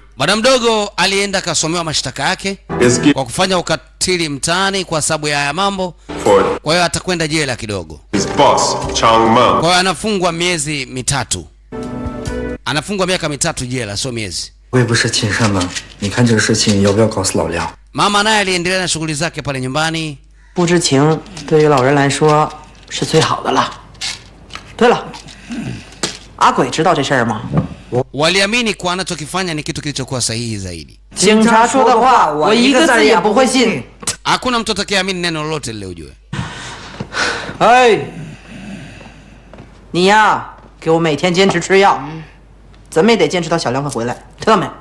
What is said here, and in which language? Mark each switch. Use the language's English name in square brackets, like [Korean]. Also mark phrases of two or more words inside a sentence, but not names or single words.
[Swahili] Bwana mdogo alienda kasomewa mashtaka yake kwa kufanya ukatili mtaani kwa sababu ya haya mambo. Kwa hiyo atakwenda jela kidogo. [English] his boss, Chang Meng. [Swahili] Kwa hiyo anafungwa miezi mitatu. Anafungwa miaka mitatu jela, sio miezi. [Chinese] 我也不是亲生的，你看这个事情要不要告诉老廖？ [Swahili] Mama naye aliendelea na shughuli zake pale nyumbani. [Chinese] 不知情对于老人来说是最好的了。对了，阿鬼知道这事儿吗？ [Swahili] Waliamini kwa anachokifanya ni kitu kilichokuwa sahihi zaidi. [Chinese] 警察说的话我一个字也不会信。 [Swahili] Hakuna mtu atakayeamini neno lolote lile ujue. [Chinese] 哎，你呀，给我每天坚持吃药，怎么也得坚持到小梁快回来，听到没？